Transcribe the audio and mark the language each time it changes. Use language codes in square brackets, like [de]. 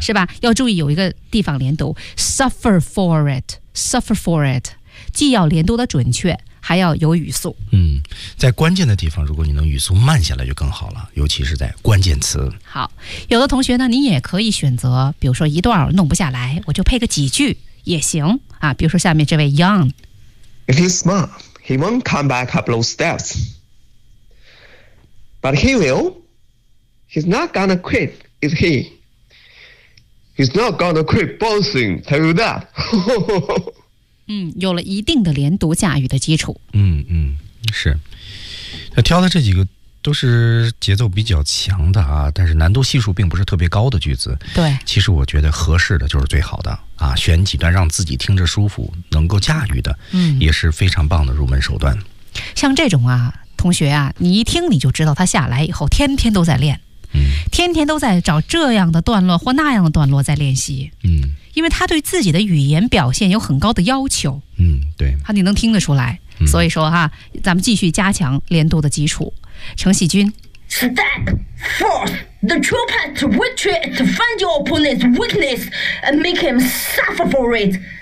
[zh] 是吧？要注意有一个地方连读 ， [en] suffer for it。 [zh] 既要连读的准确，还要有语速。嗯，在关键的地方，如果你能语速慢下来就更好了，尤其是在关键词。好，有的同学呢，你也可以选择，比如说一段弄不下来，我就配个几句也行啊。比如说下面这位 Young， [en] If he's smart, he won't come back up those steps, but he will. He's not gonna quit, is he? He's not gonna quit bouncing. Tell you that. [zh] 嗯，有了一定的连读驾驭的基础。嗯，是，他挑的这几个都是节奏比较强的啊，但是难度系数并不是特别高的句子。对，其实我觉得合适的就是最好的啊，选几段让自己听着舒服能够驾驭的，嗯，也是非常棒的入门手段。像这种啊，同学啊，你一听你就知道他下来以后天天都在练。嗯，天天都在找这样的段落或那样的段落在练习。嗯，因为他对自己的语言表现有很高的要求。嗯，对，他你能听得出来。嗯，所以说哈，咱们继续加强连读的基础。程喜君 [en] Step forth. The true path to victory is to find your opponent's weakness and make him suffer for it.